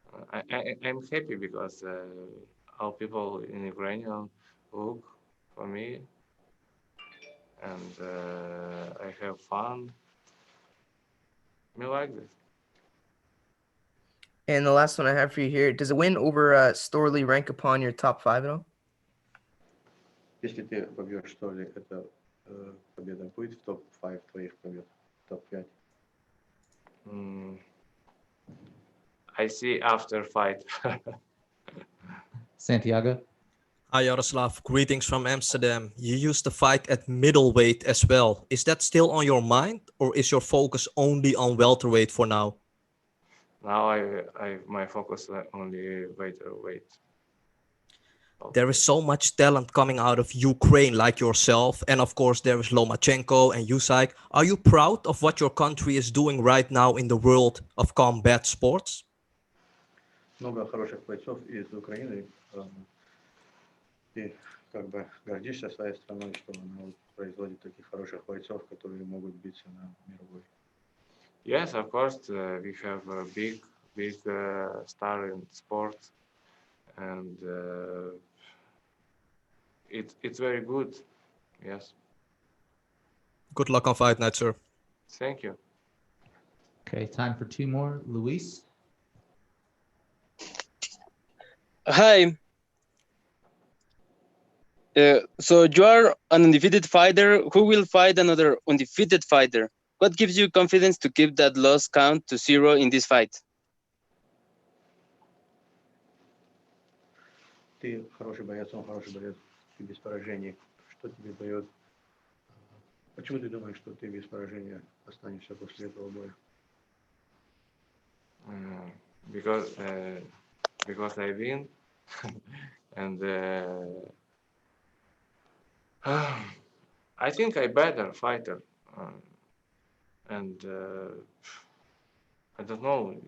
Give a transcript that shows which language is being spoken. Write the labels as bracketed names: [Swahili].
[English] I'm happy because all people in Ukraine look for me, and I have fun. Me like this. And the last one I have for you here: does a win over Storley rank upon your top 5 at all? [Russian] Если ты побьешь Столли, эта победа будет в топ-5 твоих побед, топ-5? [English] I see after fight. Santiago. Hi, Yaroslav. Greetings from Amsterdam. You used to fight at middleweight as well. Is that still on your mind, or is your focus only on welterweight for now? Now my focus only weight. There is so much talent coming out of Ukraine like yourself, and of course there is Lomachenko and Usyk. Are you proud of what your country is doing right now in the world of combat sports? [Russian] Много хороших бойцов из Украины. Ты как бы гордишься своей страной, что она производит таких хороших бойцов, которые могут биться на мировой. [English] Yes, of course, we have a big star in sports, and it's very good. Yes. Good luck on fight night, sir. Thank you. Okay, time for 2 more. Luis. Hi. So you are an undefeated fighter who will fight another undefeated fighter. What gives you confidence to keep that loss count to 0 in this fight? [Russian] Ты хороший боец, он хороший боец, ты без поражений. Что тебе дает? Почему ты думаешь, что ты без поражения останешься после этого боя? [English] Because I win, and I think I better fighter, and I don't know.